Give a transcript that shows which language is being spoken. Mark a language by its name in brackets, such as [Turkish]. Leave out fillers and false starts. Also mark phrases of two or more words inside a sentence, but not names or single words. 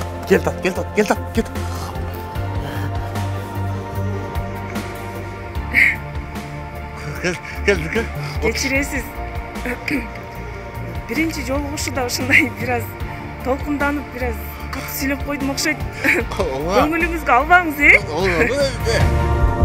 [Turkish] Gel tat, gel tat, gel tat, gel tat. Gel, gel. [Kyrgyz] Кечиресиз. Биринчи жолугушууда ушундай бир аз толкунданып, бир аз катуу сүйлөп койдум окшойт. Көңүлүңүзгө албаңыз, [Turkish] Olur, olur.